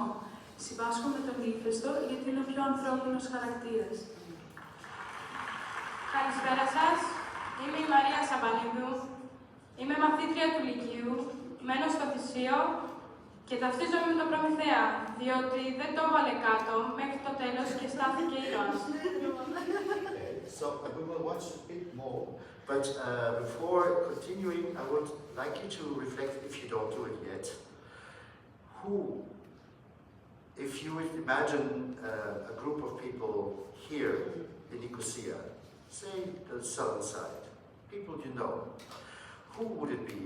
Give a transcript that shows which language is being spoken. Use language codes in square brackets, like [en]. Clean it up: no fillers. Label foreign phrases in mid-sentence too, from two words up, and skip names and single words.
[el] Συμπάσχω με τον Ύφεστο γιατί είναι ο πιο ανθρώπινος χαρακτήρας. Καλησπέρα σας. Είμαι η Μαρία Σαββανίδου, είμαι μαθήτρια του Λυκείου, μένω στο Θησίο και ταυτίζομαι με τον Προμηθέα, διότι δεν το έβαλε κάτω μέχρι το τέλος και στάθηκε ήρωας. [en] So we will watch a bit more, but before continuing, I would like you to reflect, if you don't do it yet, who, if you would imagine a group of people here in Nicosia, say the southern side, people you know, who would it be?